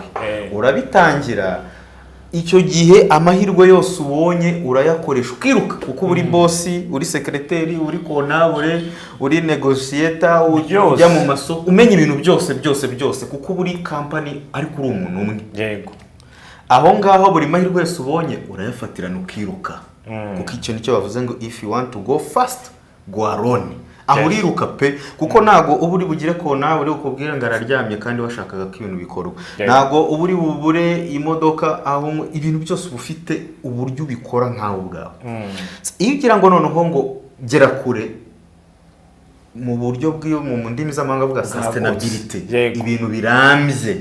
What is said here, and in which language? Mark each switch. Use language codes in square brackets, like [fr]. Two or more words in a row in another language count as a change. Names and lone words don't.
[rw] Urabitangira, icyo gihe amahirwe yose ubonye urayakoresha ukiruka, kuko uri bosi, uri sekreteri, uri kontabule, uri negosiyeta, ujya mu masoko, umenya ibintu byose kuko uri company ariko uri umuntu umwe. Yego. Aho ngaho buri mahirwe yose ubonye urayafatirana ukiruka. Kuko icyo nicyo bavuze ngo [en] if you want to go fast go alone. [rw] Aho uriruka pe, kuko nago uba uri bugire kona uri ukubwira ngo araryamye kandi washakaga ko ibintu bikorwa. Nago uba uri bubure imodoka, aho ibintu byose ubufite uburyo ubikora nkawe ubwawe. Iyo ugira ngo noneho ngo gera kure mu buryo bw'iyo mu ndimi z'amahanga bwa sustainability, ibintu birambye.